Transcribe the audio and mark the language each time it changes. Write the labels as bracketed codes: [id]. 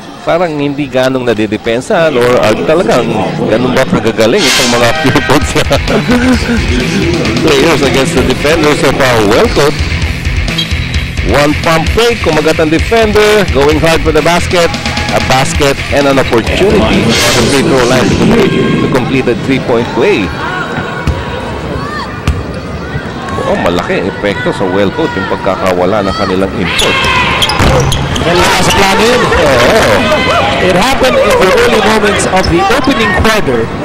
[tl] Parang hindi ganong nadidepensahan or talagang ganun ba kagagaling itong mga Purefoods players [en] against the defenders of Wellcoat. One pump fake, [tl] kumagat ang [en] defender, going hard for the basket. A basket and an opportunity at the free throw line to complete a three-point play. [tl] Oh, malaki ang epekto sa Wellcoat yung pagkakawala ng kanilang import. Sa plano yun. [en] It happened in the early moments of the opening quarter.